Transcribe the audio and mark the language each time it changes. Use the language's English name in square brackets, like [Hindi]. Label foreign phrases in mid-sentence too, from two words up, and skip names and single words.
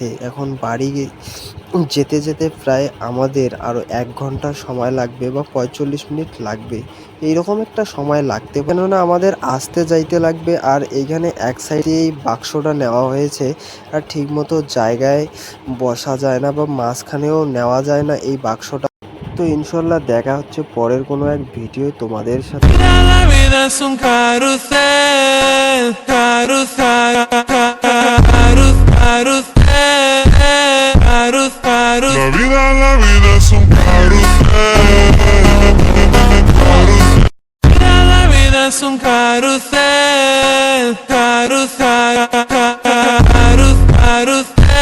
[Bangla] এখন বাড়ি যেতে যেতে প্রায় আমাদের আরও 1 ঘন্টা সময় লাগবে বা 45 মিনিট লাগবে, এইরকম একটা সময় লাগতে, কেননা আমাদের আসতে যাইতে লাগবে। আর এইখানে এক সাইডে এই বাক্সটা নেওয়া হয়েছে, আর ঠিকমতো জায়গায় বসা যায় না বা মাঝখানেও নেওয়া যায় না এই বাক্সটা। তো ইনশাল্লাহ দেখা হচ্ছে পরের কোনো এক ভিডিও তোমাদের সাথে। [Spanish] La vida es un carrusel, carrusel, carrusel, carrusel. La vida es un carrusel, carrusel. La vida es un carrusel, carrusel, carrusel.